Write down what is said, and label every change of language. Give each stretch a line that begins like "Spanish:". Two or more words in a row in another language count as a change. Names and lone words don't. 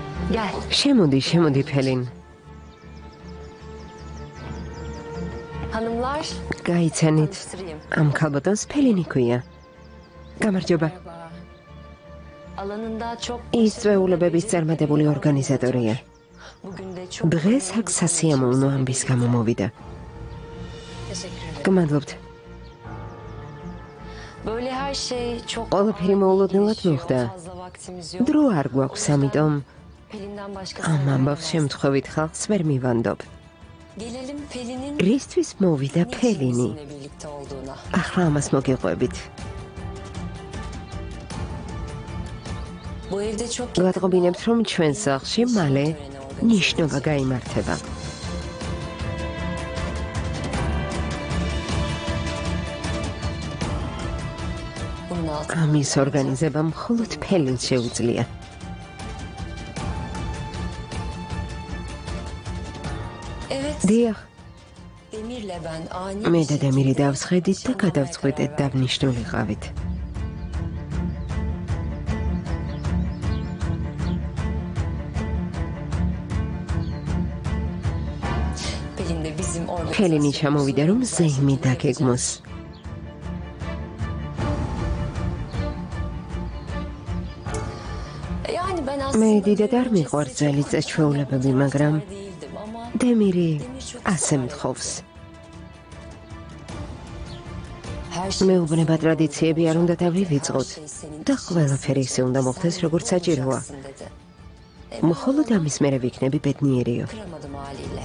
Turkish: Gel.
Georgian: შემოდი, ფელინ.
Turkish: Hanımlar.
Georgian: გაიცანით.
Turkish: Tanıştırayım.
Georgian: ამ ქალბატონს ფელინი ქვია. გამარჯობა.
Turkish: Alanında çok
Georgian: ის წვეულებების წარმატებული ორგანიზატორია.
Turkish: bugün de çok
Georgian: დღეს აქ სასიამოვნო ამბის გამო მოვიდა.
Turkish: teşekkür ederim.
Georgian: გმადლობთ.
Turkish: Böyle her şey çok
Georgian: ყველაფერი მოულოდნელად მოხდა.
Turkish: fazla vaktimiz yok.
Georgian: დრო არ გვაქვს, ამიტომ
Turkish: Pelin'den başka
Georgian: ამ ამბავს შემთხვევით ხალხს ვერ მივანდობ.
Turkish: Gelelim Pelin'in
Georgian: რისთვის მოვიდა ფელინი?
Turkish: sizinle birlikte olduğuna.
Georgian: ახლა ამას მოგიყვებით.
Turkish: Bu evde çok
Georgian: ვატყობინებთ, რომ ჩვენ სახლში მალე ნიშნობა გაიმართება.
Turkish: bunun altı.
Georgian: ამის ორგანიზება მხოლოდ ფელინს შეუძლია.
Turkish: Evet,
Georgian: დიახ,
Turkish: Demir'le ben ani
Georgian: მე
Turkish: bir
Georgian: და დემირი
Turkish: şekilde
Georgian: დავსხედით და გადავწყვიტეთ დაგვნიშნულიყავით.
Turkish: Pelin de bizim orada.
Georgian: ფელინი ჩამოვიდა, რომ ზეიმი დაგეგმოს.
Turkish: Yani ben
Georgian: მე
Turkish: aslında
Georgian: დიდად არ მიყვარს ძველი წეჩვეულებები, მაგრამ
Turkish: değildim ama
Georgian: დემირი ასე მთხოვს.
Turkish: her şey
Georgian: მეუბნება ტრადიციები არ უნდა დავივიწყოთ და ყველაფერი ისე უნდა მოხდეს, როგორც საჭიროა.
Turkish: dedi.
Georgian: მხოლოდ ამის მერე ვიქნები ბედნიერიო.
Turkish: Kıramadım haliyle.